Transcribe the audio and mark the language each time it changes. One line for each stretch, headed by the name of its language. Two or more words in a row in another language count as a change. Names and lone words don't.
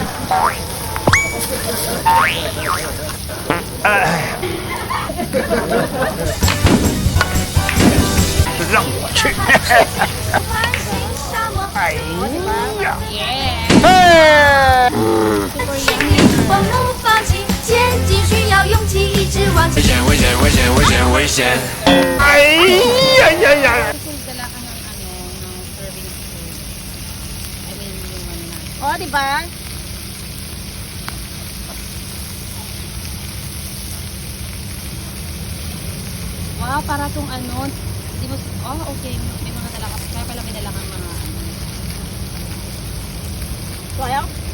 Chinese: 让我去。哎呀！放怒放弃，前进需要勇气，一直往前。危险！哎呀呀呀！
Filipino: Dala ka ng ng
English: serving spoon. I mean,
Filipino: yung ano na. O, diba? Wow, para tong ano. Di mo, okay. May mga dala ka. Kaya pala may dala kang mga ano. Sayang?